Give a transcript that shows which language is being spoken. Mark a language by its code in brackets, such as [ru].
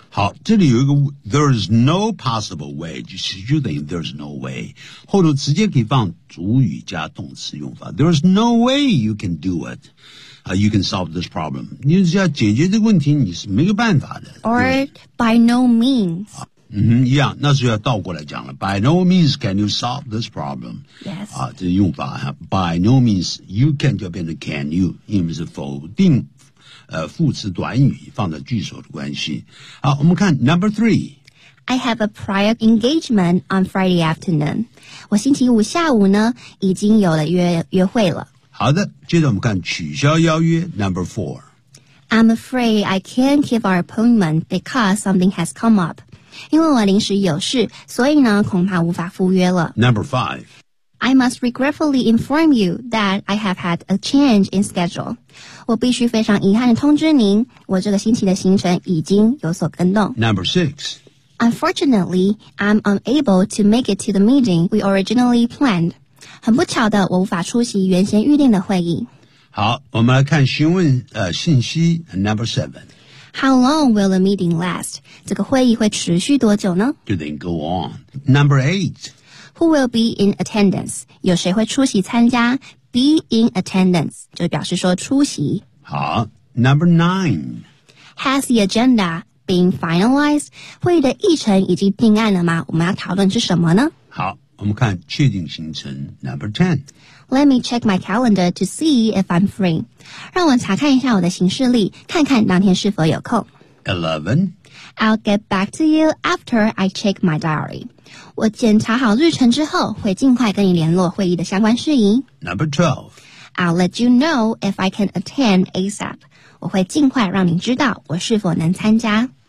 [zh] 好，这里有一个 [en] there's no possible way， [zh] 就是就等于 [en] there's no way， [zh] 后头直接可以放主语加动词用法。 [en] There's no way you can do it，you can solve this problem。 [zh] 你只要解决这个问题，你是没有办法的。 [en] Or by no means。 [zh] 嗯，一样，那是要倒过来讲了。 [en] By no means can you solve this problem。 Yes。 [zh] 啊，这用法哈。 [en] By no means you can [zh] 就变成 [en] can you， [zh] 因为是否定。副词短语放在句首的关系。好，我们看 number three。 [en] I have a prior engagement on Friday afternoon。 [zh] 我星期五下午呢已经有了约会了。好的，接着我们看取消邀约 number four。 [en] I'm afraid I can't keep our appointment because something has come up。 [zh] 因为我临时有事，所以呢恐怕无法赴约了。 [en] Number five。 I must regretfully inform you that I have had a change in schedule. [zh] 我必须非常遗憾地通知您，我这个星期的行程已经有所更动。 [en] Number six. Unfortunately, I'm unable to make it to the meeting we originally planned. [zh] 很不巧的，我无法出席原先预定的会议。好，我们来看询问信息 number seven. [en] How long will the meeting last? [zh] 这个会议会持续多久呢？ [en] Do they go on? Number eight. Who will be in attendance? [zh] 有谁会出席参加 [en] ?Be in attendance, [zh] 就表示说出席。好 ,number nine. [en] Has the agenda been finalized? [zh] 会议的议程已经定案了吗？我们要讨论是什么呢？好，我们看确定行程 ,number ten. [en] Let me check my calendar to see if I'm free. [zh] 让我查看一下我的行事历，看看当天是否有空。 11. [en] I'll get back to you after I check my diary. [zh] 我检查好日程之后会尽快跟你联络会议的相关事宜。 [en] Number 12. I'll let you know if I can attend ASAP. [zh] 我会尽快让你知道我是否能参加。